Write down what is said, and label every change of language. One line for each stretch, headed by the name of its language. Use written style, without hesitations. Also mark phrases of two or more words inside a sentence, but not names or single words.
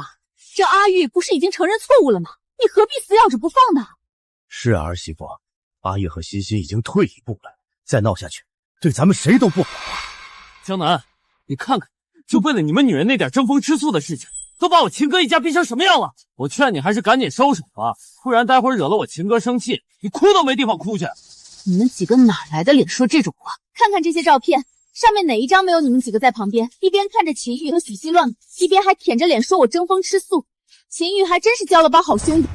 Chinese: 這阿玉不是已經承認錯誤了嗎？你何必死咬着不放呢？是啊，兒媳婦，阿玉和昕已經退一步了，再鬧下去，對咱們誰都不好。江南，你看看，就為了你们女人那點爭風吃醋的事情，都把我秦哥一家逼成什麼樣了？我勸你還是趕緊收手吧，不然待會兒惹了我秦哥生氣，你哭都沒地方哭去。你們幾個哪來的臉說這種話？看看這些照片，上面哪一張沒有你們幾個在旁邊，一邊看着秦玉和許昕亂，一邊還舔着臉說我爭風吃醋。秦玉還真是交了幫好兄弟。